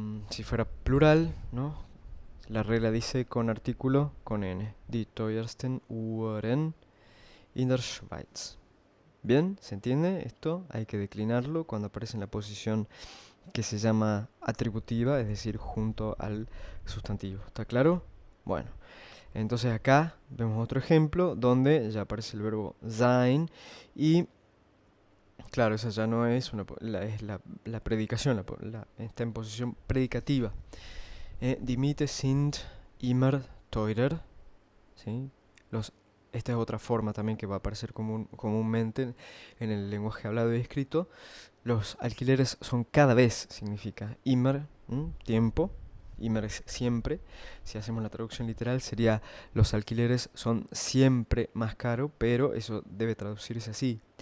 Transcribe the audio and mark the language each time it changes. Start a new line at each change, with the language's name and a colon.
Spanish: Si fuera plural, ¿no? La regla dice con artículo con N.
German: Die teuersten Uhren in der Schweiz.
Spanish: Bien, ¿se entiende esto? Hay que declinarlo cuando aparece en la posición que se llama atributiva, es decir, junto al sustantivo. ¿Está claro? Bueno, entonces acá vemos otro ejemplo donde ya aparece el verbo sein y, claro, esa ya no es es la predicación, está en posición predicativa.
German: Die Miete sind immer teurer, ¿sí?
Spanish: Esta es otra forma también que va a aparecer comúnmente en el lenguaje hablado y escrito. Los alquileres son cada vez, significa immer, tiempo. Immer es siempre. Si hacemos la traducción literal sería los alquileres son siempre más caros, pero eso debe traducirse así.